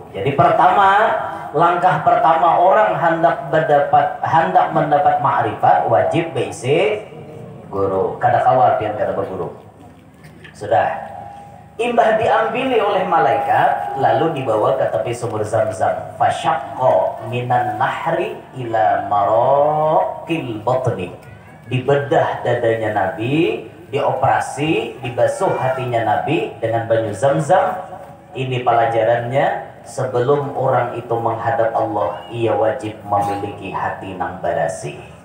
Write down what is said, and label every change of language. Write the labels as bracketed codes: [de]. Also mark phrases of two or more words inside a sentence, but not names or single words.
[bjn] Jadi langkah pertama orang hendak mendapat ma'rifat wajib basic guru. Kada kawal pian kada berguru. Sudah. Imbah diambili oleh malaikat lalu dibawa ke tepi sumur Zam-Zam. [ar] Fasyaqqa minan nahri ila maraqil batni. [bjn] Dibedah dadanya Nabi, dioperasi, dibasuh hatinya Nabi dengan banyu Zam-Zam. Ini pelajarannya, sebelum orang itu menghadap Allah, ia wajib memiliki hati nang barasih.